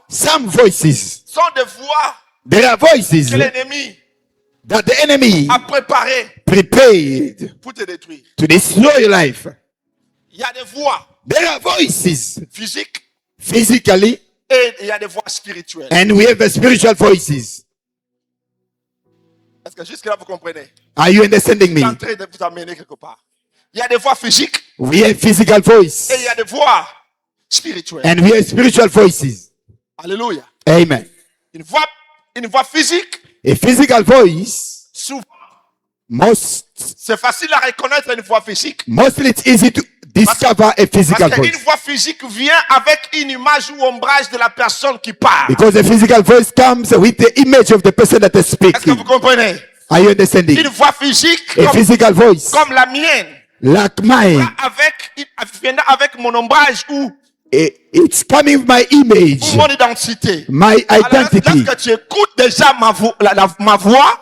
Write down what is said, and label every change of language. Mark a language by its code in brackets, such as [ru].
[en] Some voices, [fr] sont des voix [en] there are voices [fr] que l'ennemi [en] that the enemy [fr] a préparées [en] prepared [fr] pour te détruire. [en] to destroy your life. [fr] Il y a des voix [en] There are voices [fr] physiques [en] physically, [fr] et il y a des voix spirituelles. [en] and we have spiritual voices. [fr] Est-ce que jusque-là vous comprenez? [en] Are you understanding [fr] Je suis en [en] me? [fr] train de vous amener quelque part. Il y a des voix physiques [en] We have physical voice, [fr] et il y a des voix spirituelle. [en] And we hear spiritual voices. Alléluia. Amen. [fr] Une voix physique, [en] A physical voice, [fr] souvent, c'est facile à reconnaître une voix physique. [en] mostly it's easy to discover a physical [fr] Parce [en] voice. [fr] qu'une voix physique vient avec une image ou ombrage de la personne qui parle. [en] Because the physical voice comes with the image of the person that is [fr] Est-ce que [en] speaking. [fr] vous comprenez? [en] Are you understanding? [fr] Une voix physique [en] A physical voice, [fr] comme la mienne, [en] like mine, [fr] avec mon ombrage ou [en] it's coming with my image, [fr] mon identité. [en] my [fr] Alors, [en] identity. [fr] lorsque tu écoutes déjà ma voix,